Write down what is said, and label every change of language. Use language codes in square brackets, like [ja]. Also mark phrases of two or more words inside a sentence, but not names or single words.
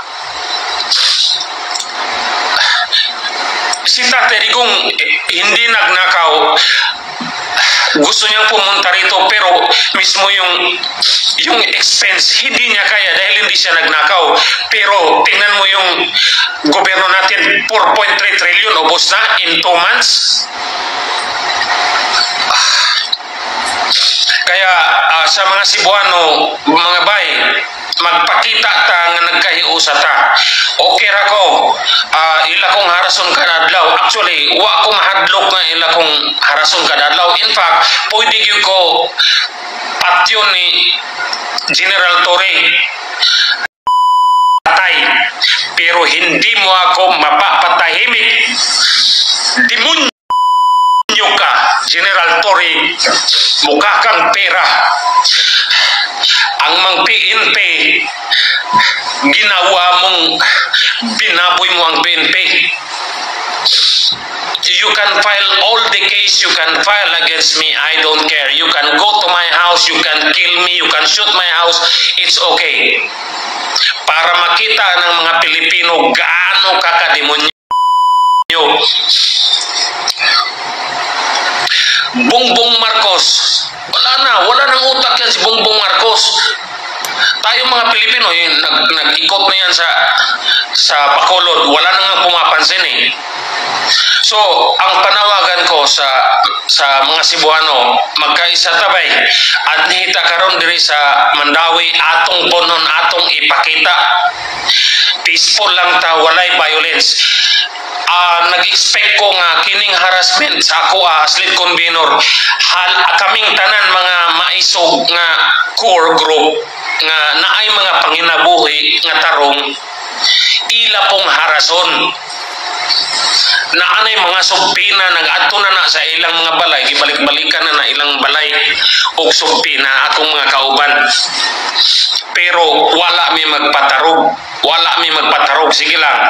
[tl] Si Tatay Digong hindi nagnakaw. Gusto niyang pumunta rito, pero mismo yung expense hindi niya kaya dahil hindi siya nagnakaw. Pero tingnan mo yung gobyerno natin, 4.3 trillion ubos na [en] in 2 months. [ceb] Kaya sa mga Cebuano, mga bay, magpakita ta nga nagkahiusa ta. Okay ra ko, ila kong harason kadadlaw. Actually, wa ko mahadlok nga ila kong harason kadadlaw. [en] In fact, [ceb] pwede gyud ko patyon ni General Torre patay, [tl] pero hindi mo ako mapapatahimik. Demonyo ka, General Torre, mukha kang pera. Ang mga PNP, ginawa mong binaboy mo ang PNP. [en] You can file all the case you can file against me. I don't care. You can go to my house, you can kill me, you can shoot my house. It's okay. [tl] Para makita ng mga Pilipino gaano kakademonyo. Bongbong Marcos, wala nang utak yan si Bongbong Marcos. Tayo mga Pilipino, nag-ikot na yan sa Bacolod, wala nang pumapansin eh. [ceb] So, ang panawagan ko sa mga Cebuano, magkaisa tabay at nihita karon diri sa Mandawi, atong ponon, atong ipakita. Peaceful lang ta, walay violence. Nag-expect ko nga kining harassment sa ako [en] as lead convener, [ceb] kaming tanan mga maisog nga [en] core group [ceb] nga naay mga panginabuhi nga tarong ila pong harason na anay mga subpina nag-adto na sa ilang mga balay, gibalik-balikan na ilang balay og subpina akong mga kauban, pero wala mi magpatarog, sige lang.